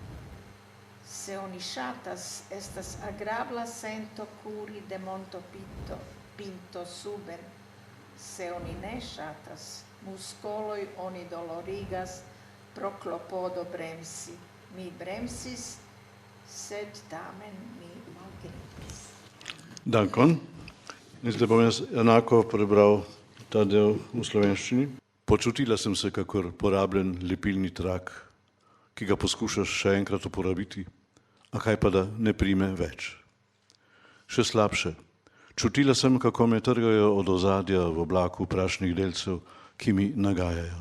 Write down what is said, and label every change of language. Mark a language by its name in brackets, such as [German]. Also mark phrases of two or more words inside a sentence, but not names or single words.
[Esperanto] Se oni shatas, estas agrabla sento curi de monto pinto suben. Se oni ne shatas, muscoloi oni dolorigas pro clopodo bremsi. Mi bremsis, sed tamen mi malgrimpis. Dankon. [Slovenian] Zdaj bom jaz enako prebral ta del v slovenščini. Počutila sem se kakor porabljen lepilni trak, ki ga poskušaš še enkrat uporabiti, a kaj pa da ne prime več. Še slabše, čutila sem, kako me trgajo od ozadja v oblaku prašnih delcev, ki mi nagajajo.